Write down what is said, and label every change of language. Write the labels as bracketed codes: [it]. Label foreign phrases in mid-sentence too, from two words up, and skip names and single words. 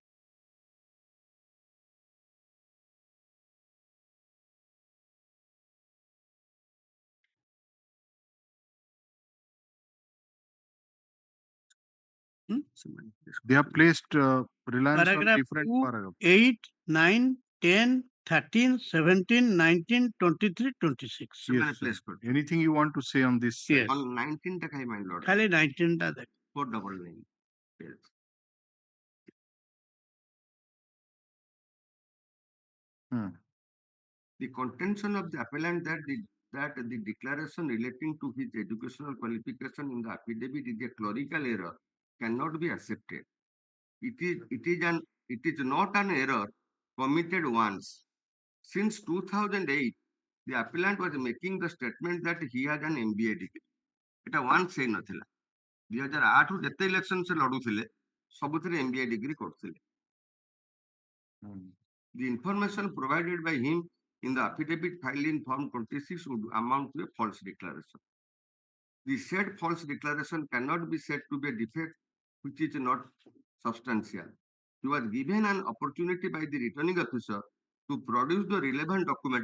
[en] They have placed reliance on Paragraph different 2, paragraphs. 8, 9, 10, 13, 17, 19, 23, 26. Yes, sir. Anything you want to say on this? Yes. On 19 ta my lord. [or] ଖାଲି 19 ଟା ଦେଖ [en] 499. Yes. The contention of the appellant that the declaration relating to his educational qualification in the affidavit is a clerical error cannot be accepted. It is not an error committed once. Since 2008, the appellant was making the statement that he had an MBA degree. It once say [or] नथिला 2008 ରୁ ଯେତେ ଇଲେକ୍ସନ ସେ ଲଢୁଥିଲେ ସବୁଥିରେ [en] MBA degree [or] କରୁଥିଲେ. [en] The information provided by him in the affidavit filed in Form 26 would amount to a false declaration. The said false declaration cannot be said to be a defect which is not substantial. He was given an opportunity by the returning officer to produce the relevant document.